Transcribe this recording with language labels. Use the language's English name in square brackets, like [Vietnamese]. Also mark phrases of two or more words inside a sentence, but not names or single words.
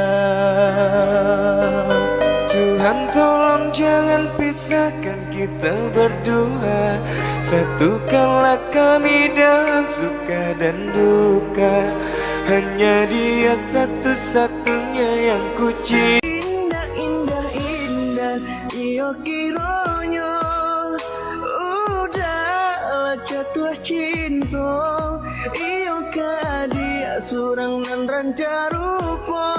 [Indonesian] Tuhan tolong jangan pisahkan kita berdua. Satukanlah kami dalam suka dan duka. Hanya dia satu-satunya yang ku cinta. [Minangkabau] Indah, indah, indah, iyo kironyo. [Indonesian] Udah jatuh cinta. [Minangkabau] Iyo ka dia surang nan ranca rupa.